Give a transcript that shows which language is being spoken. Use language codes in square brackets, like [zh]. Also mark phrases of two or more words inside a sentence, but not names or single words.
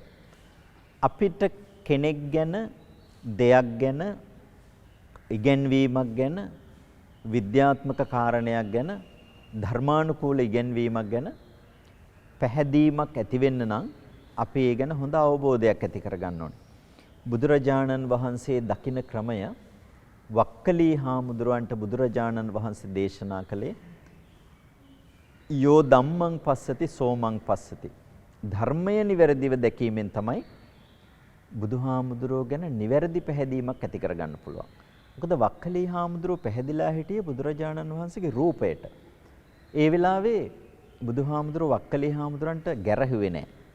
[si] අපිට කෙනෙක් ගැන, දෙයක් ගැන, ඉගැන්වීමක් ගැන, විද්‍යාත්මක කාරණයක් ගැන, ධර්මානුකූල ඉගැන්වීමක් ගැන පැහැදීමක් ඇති වෙන්න නම් අපි ඒ ගැන හොඳ අවබෝධයක් ඇති කරගන්න ඕනේ. බුදුරජාණන් වහන්සේ දකින ක්‍රමය වක්කලී හාමුදුරුවන්ට බුදුරජාණන් වහන්සේ දේශනා කළේ [pi] යෝ ධම්මං පස්සති සෝමං පස්සති. [si] ධර්මය නිවැරදිව දැකීමෙන් තමයි බුදුහාමුදුරුවෝ ගැන නිවැරදි පැහැදීමක් ඇති කරගන්න පුළුවන්. මොකද වක්කලී හාමුදුරුවෝ පැහැදිලා හිටියේ බුදුරජාණන් වහන්සේගේ රූපයට. ඒ වෙලාවේ බුදුහාමුදුරුවෝ වක්කලී හාමුදුරන්ට ගැරහුවේ නැහැ.